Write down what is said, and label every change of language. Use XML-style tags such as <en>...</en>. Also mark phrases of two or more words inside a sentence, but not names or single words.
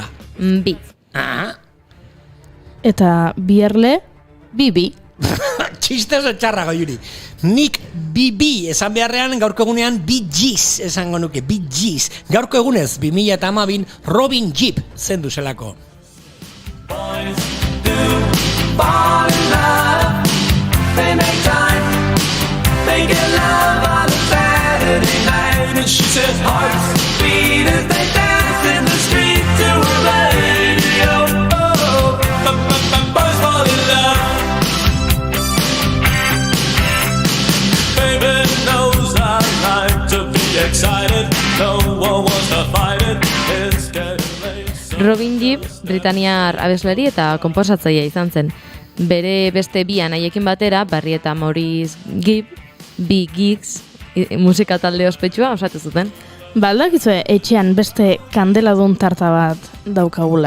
<eu>Bi. Eta bierle, bibi. Txiste oso txarra Goiuri. Nik bibi esan beharrean gaurko egunean Bee Gees esango nuke, Bee Gees. Gaurko egunez, 2012 Robin Gibb zendu zelako.</eu> <en>Boys do fall in love. They make time. They get love on a Saturday night. And she says hearts beat as they dance in the street to a radio. Oh, boys fall in love. baby knows I like to be excited. No one wants to fight it. It's getting late.</en> <eu>Robin Gibb, britaniar abeslari eta konposatzailea izan zen. Bere beste bi anaiekin batera, Barry eta Maurice Gibb, Bee Gees musika talde ospetsua osatu zuten. Baldakizue etxean beste kandeladun tarta bat daukagula.</eu>